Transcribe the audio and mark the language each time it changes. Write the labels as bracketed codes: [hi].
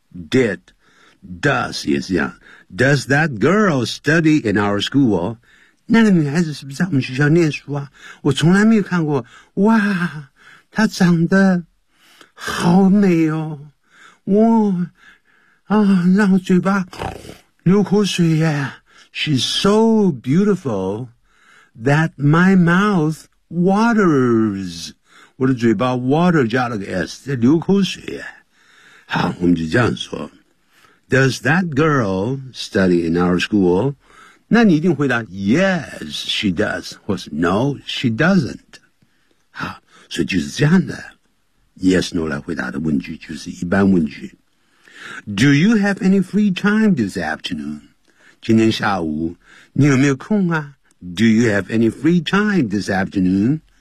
[en] did does [zh] 也是一样， [en] does that girl study in our school? [zh] 那个女孩子是不是在我们学校念书啊？我从来没有看过，哇她长得好美哦，哇啊，让我嘴巴流口水耶。 [en] She's so beautiful that my mouth waters. [zh] 我的嘴巴 water 加了个 S, 在流口水耶。好，我们就这样说。 [en] Does that girl study in our school? [zh] 那你一定回答 [en] Yes, she does. [zh] 或是 [en] No, she doesn't. [zh] 好，所以就是这样的。 Yes, no 来回答的问句就是一般问句。 [en] Do you have any free time this afternoon? [zh] 今天下午你有没有空啊？ [en] Do you have any free time this afternoon?